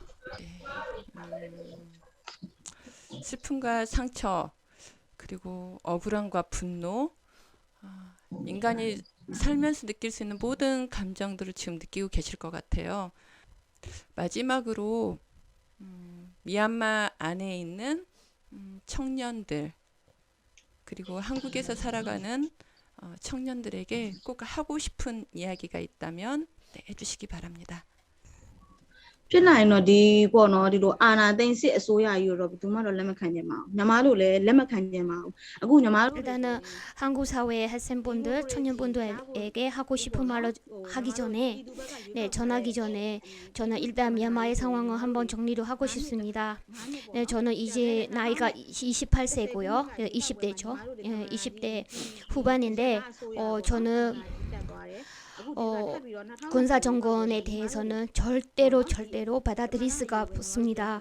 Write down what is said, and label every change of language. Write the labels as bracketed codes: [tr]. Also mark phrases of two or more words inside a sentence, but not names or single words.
[ko] 슬픔과 상처 그리고 억울함과 분노 인간이 살면서 느낄 수 있는 모든 감정들을 지금 느끼고 계실 것 같아요. 마지막으로 미얀마 안에 있는 청년들 그리고 한국에서 살아가는 청년들에게 꼭 하고 싶은 이야기가 있다면 해주시기 바랍니다. [my] ဖြစ်နိုင်တော့ဒီပေါ့နော်ဒီလိုအာနာသိန်းစစ်အစိုးရကြီးတော့ဘယ်သူမှတော့လက်မခံကြပါဘူးညီမတို့လည်းလက်မခံကြပါဘူးအခုညီမတို့ [ko] 일단은 한국 사회의 학생분들, 청년분들에게 하고 싶은 말을 하기 전에 전하기 전에 저는 일단 미얀마의 상황을 한번 정리를 하고 싶습니다. 네, 저는 이제 나이가 28세고요. 20대죠. 20대 후반인데 저는 군사 정권에 대해서는 절대로 받아들일 수가 없습니다.